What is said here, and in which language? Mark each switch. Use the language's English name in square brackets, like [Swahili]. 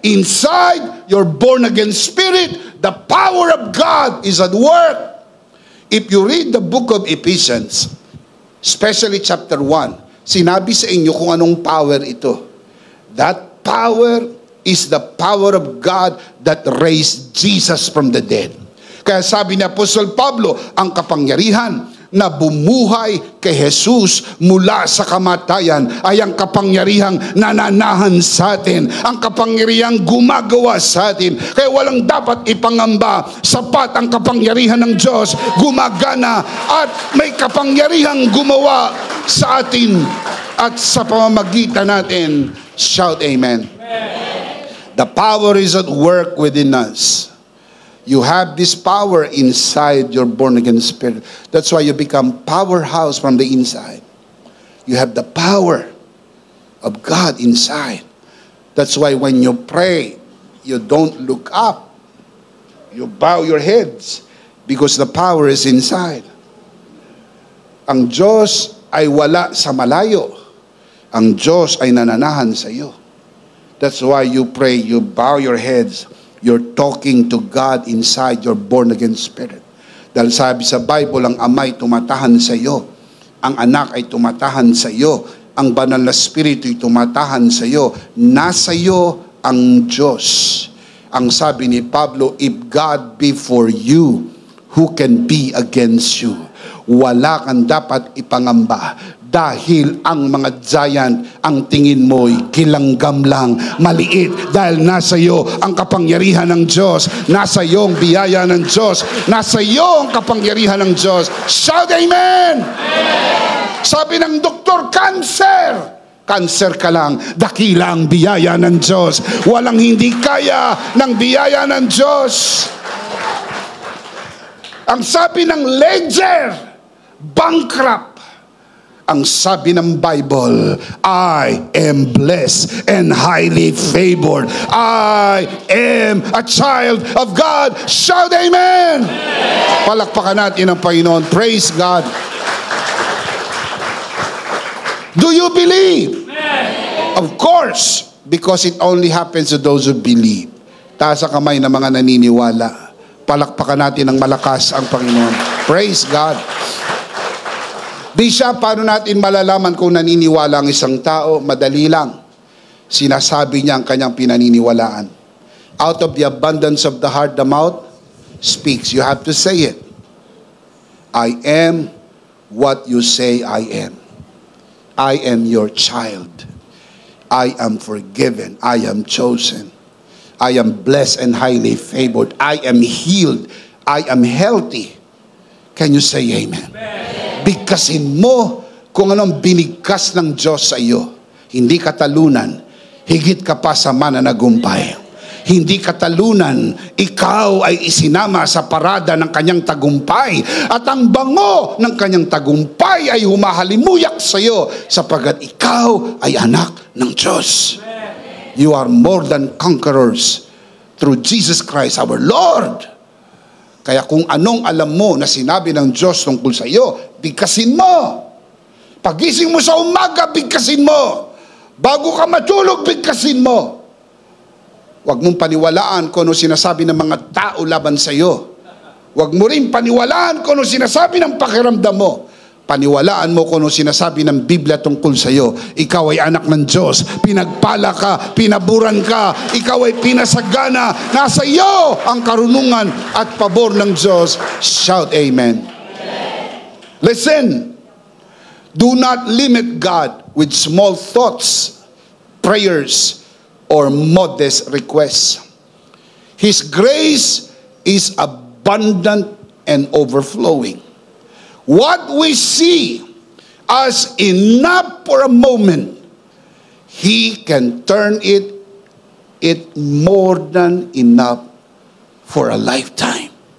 [English] Inside your born-again spirit, the power of God is at work. If you read the book of Ephesians, especially chapter 1, [Filipino] sinabi sa inyo kung anong power ito. [English] That power is the power of God that raised Jesus from the dead. [Filipino] Kaya sabi ni Apostle Pablo, ang kapangyarihan na bumuhay kay Jesus mula sa kamatayan ay ang kapangyarihang nananahan sa atin, ang kapangyarihang gumagawa sa atin. Kaya walang dapat ipangamba, sapat ang kapangyarihan ng Diyos, gumagana at may kapangyarihang gumawa sa atin at sa pamamagitan natin. [English] Shout amen. The power is at work within us. You have this power inside your born-again spirit. That's why you become powerhouse from the inside. You have the power of God inside. That's why when you pray, you don't look up. You bow your heads because the power is inside. [Filipino] Ang Diyos ay wala sa malayo. Ang Diyos ay nananahan sa iyo. [English] That's why you pray, you bow your heads. You're talking to God inside your born-again spirit. [Filipino] Dahil sabi sa Bible, ang Ama ay tumatahan sa iyo. Ang Anak ay tumatahan sa iyo. Ang Banal na Espiritu ay tumatahan sa iyo. Nasa iyo ang Diyos. Ang sabi ni Pablo, [English] if God be for you, who can be against you? [Filipino] Wala kang dapat ipangamba. Dahil ang mga giant, ang tingin mo'y kilanggam lang, maliit. Dahil nasa iyo ang kapangyarihan ng Diyos. Nasa iyo ang biyaya ng Diyos. Nasa iyo ang kapangyarihan ng Diyos. [English] Shout amen! [Filipino] Amen! Sabi ng doktor, cancer! Cancer ka lang, dakila ang biyaya ng Diyos. Walang hindi kaya ng biyaya ng Diyos. Ang sabi ng ledger, bankrupt. Ang sabi ng [English] Bible, I am blessed and highly favored. I am a child of God. Shout amen! Amen. [Filipino] Palakpakan natin ang Panginoon. [English] Praise God. Do you believe? Amen. Of course, because it only happens to those who believe. [Filipino] Taas ang kamay ng mga naniniwala. Palakpakan natin ng malakas ang Panginoon. [English] Praise God. [Filipino] Di siya, paano natin malalaman kung naniniwala ang isang tao? Madali lang. Sinasabi niya ang kanyang pinaniniwalaan. [English] Out of the abundance of the heart, the mouth speaks. You have to say it. I am what you say I am. I am your child. I am forgiven. I am chosen. I am blessed and highly favored. I am healed. I am healthy. Can you say amen? [Filipino] Bigkasin mo kung anong binigkas ng Diyos sa iyo. Hindi katalunan, higit ka pa sa mananagumpay. Hindi katalunan, ikaw ay isinama sa parada ng kanyang tagumpay. At ang bango ng kanyang tagumpay ay humahalimuyak sa iyo sapagkat ikaw ay anak ng Diyos. [English] You are more than conquerors through Jesus Christ our Lord. [Filipino] Kaya kung anong alam mo na sinabi ng Diyos tungkol sa iyo, bigkasin mo. Pagising mo sa umaga, bigkasin mo. Bago ka matulog, bigkasin mo. Huwag mong paniwalaan kung ano sinasabi ng mga tao laban sa iyo. Huwag mo rin paniwalaan kung ano sinasabi ng pakiramdam mo. Paniwalaan mo kung ano sinasabi ng Biblia tungkol sa iyo. Ikaw ay anak ng Diyos. Pinagpala ka, pinaburan ka. Ikaw ay pinasagana. Nasa iyo ang karunungan at pabor ng Diyos. [English] Shout amen. Listen. Do not limit God with small thoughts, prayers, or modest requests. His grace is abundant and overflowing. What we see as enough for a moment, He can turn it more than enough for a lifetime.